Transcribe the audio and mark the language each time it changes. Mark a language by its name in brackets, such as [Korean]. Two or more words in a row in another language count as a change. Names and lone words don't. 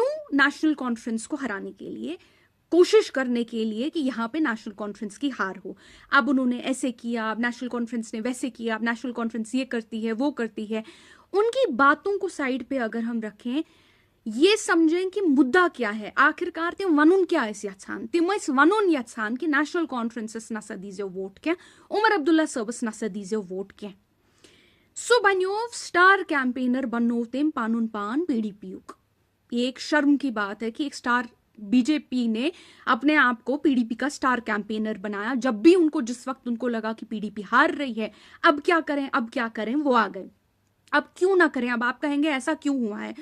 [Hindi] नेशनल कॉन्फ्रेंस को हराने के लिए, कोशिश करने के लिए कि यहां पे नेशनल कॉन्फ्रेंस की हार हो। अब उन्होंने ऐसे किया, अब नेशनल कॉन्फ्रेंस ने वैसे किया, अब नेशनल कॉन्फ्रेंस ये करती है, वो करती है। उनकी बातों को साइड पे अगर हम रखें, ये समझें कि मुद्दा क्या है। [Kashmiri] आखिरकार तिम वनुन क्या यछान, तिम वनुन यछान कि नेशनल कॉन्फ्रेंसस नसा दीजियो वोट क्या, उमर अब्दुल्ला सबस नसा दीजियो वोट क्या। सो बनो [English] star campaigner [Kashmiri] बनो तिम पानुन पान पीडीपी। [Hindi] एक शर्म की बात है कि एक स्टार बीजेपी ने अपने आप को पीडीपी का [English] star campaigner [Hindi] बनाया। जब भी उनको, जिस वक्त उनको लगा कि पीडीपी हार रही है, अब क्या करें, वो आ गए। अब क्यों ना करें, अब आप कहेंगे ऐसा क्यों हुआ है।